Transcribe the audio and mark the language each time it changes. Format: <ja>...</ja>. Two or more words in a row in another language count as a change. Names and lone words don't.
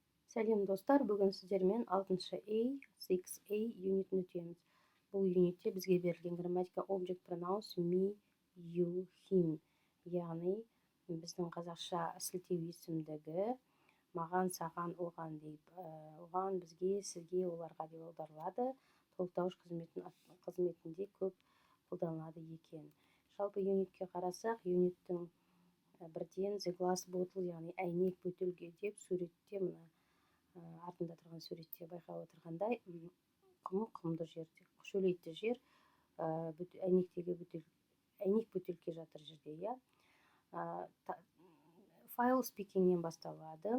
<kk>Сәлем достар, бүгін сіздермен 6-шы A, 6A юнитін өтеміз. Бұл юнитте бізге берілген грамматика</kk> <en>object pronouns me, you, him.</en> <kk>Яғни біздің қазақша сілтеу есімдігі маған, саған, оған деп, оған, бізге, сізге, оларға деп аударылады. Толықтауыш қызметінде көп қолданылады екен. Жалпы юнитке қарасақ, юниттің бірден</kk> <en>the glass bottle,</en> <kk>яғни әйнек бөтелке деп суретте мына артында тұрған суретте байқап отырғандай құмды жерде, шөлейтті жер, әйнек бөтелке жатыр жерде, иә. Файл спикингнен басталады.</kk>